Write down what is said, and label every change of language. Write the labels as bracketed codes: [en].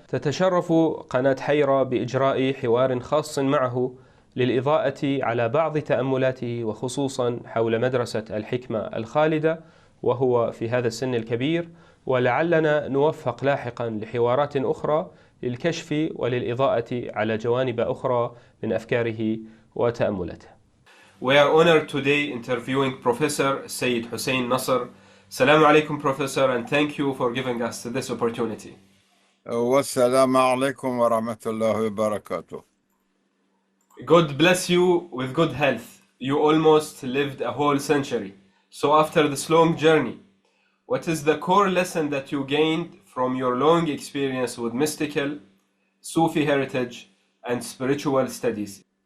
[ar] تتشرف قناة حيرة بإجراء حوار خاص معه للإضاءة على بعض تأملاته، وخصوصا حول مدرسة الحكمة الخالدة وهو في هذا السن الكبير، ولعلنا نوفق لاحقا لحوارات أخرى للكشف وللإضاءة على جوانب أخرى من أفكاره وتأملاته. [en] We are honored today interviewing Professor Seyyed Hossein Nasr. Assalamu alaikum, Professor, and thank you for giving us this opportunity. [ar] والسلام عليكم ورحمة الله وبركاته. [en] God bless you with good health. You almost lived a whole century. So after this long journey, what is the core lesson that you gained from your long experience with mystical, Sufi heritage, and spiritual studies?